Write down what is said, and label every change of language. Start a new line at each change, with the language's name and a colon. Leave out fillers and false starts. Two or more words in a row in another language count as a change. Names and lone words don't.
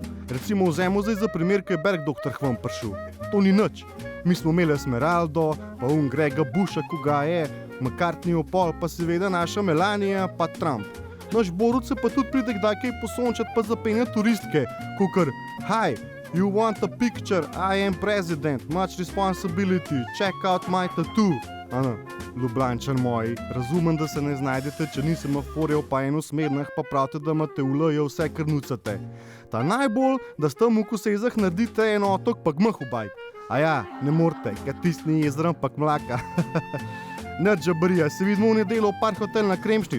Slovenian: Recimo vzemo zdaj za primer, ko je Bergdoktor k vam prišel. To ni nič. Mi smo imeli Esmeraldo, pa Grega Busha, ko ga je, McCartneyjev pol, pa seveda naša Melania, pa Trump. Naš Borut se pa tudi pride kdaj kaj posončati pa zapenja turistke, kakor
English: Hi, you want a picture, I am president, much responsibility, check out my tattoo.
Slovenian: Ljubljančan moji, razumem, da se ne znajdete, če ni semaforjev pa enosmernih, pa pravite, da imate v L-ju vse, kar nucate. Ta najbolj, da s tam v Kosezah naredite en otok pa gmah ubajt. A ja, ne morete, ker tisni jezerom pa mlaka. Nič žabarija, se vidimo v nedeljo v Park Hotel na Kremšnit.